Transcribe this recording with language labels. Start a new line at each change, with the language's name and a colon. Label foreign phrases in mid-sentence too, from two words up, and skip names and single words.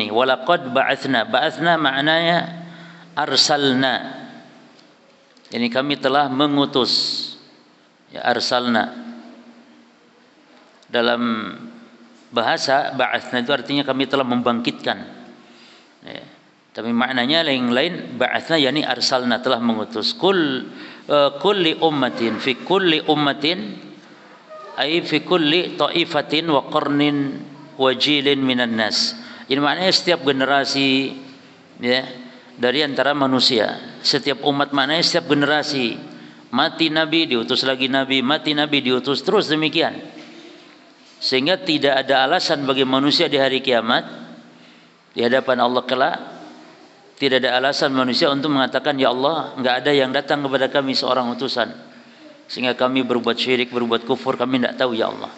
Arabic: ولقد بعثنا بعثنا
Indonesian: maknanya arsalna, ini kami telah mengutus, ya, arsalna. Dalam bahasa ba'atsna itu artinya kami telah membangkitkan, ya. Tapi maknanya yang lain, ba'atsna yakni arsalna, telah mengutus.
Arabic: كل أمة في كل أمة أي في كل طائفة وقرن وجيل من الناس.
Indonesian: Ini maknanya setiap generasi, ya, dari antara manusia. Setiap umat maknanya setiap generasi. Mati nabi, diutus lagi nabi, mati nabi, diutus, terus demikian. Sehingga tidak ada alasan bagi manusia di hari kiamat, di hadapan Allah kelak, tidak ada alasan manusia untuk mengatakan, ya Allah, enggak ada yang datang kepada kami seorang utusan sehingga kami berbuat syirik, berbuat kufur, kami tidak tahu, ya Allah.